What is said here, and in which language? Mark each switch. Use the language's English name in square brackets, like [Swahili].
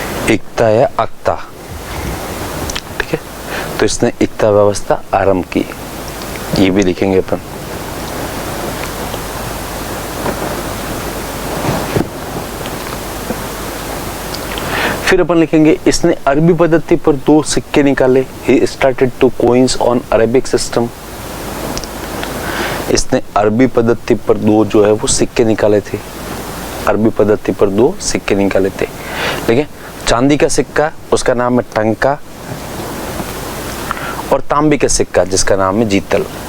[Hindi] एकता या अक्ता, ठीक है। तो इसने एकता व्यवस्था आरंभ की, ये भी लिखेंगे अपन। फिर अपन लिखेंगे इसने अरबी पद्धति पर 2 सिक्के निकाले। [English] He started 2 coins on Arabic system। [Hindi] इसने अरबी पद्धति पर 2 जो है वो सिक्के निकाले थे। अरबी पद्धति पर 2 सिक्के निकाले थे। देखिए चांदी का सिक्का, उसका नाम है टंका, और तांबे का सिक्का जिसका नाम है जीतल।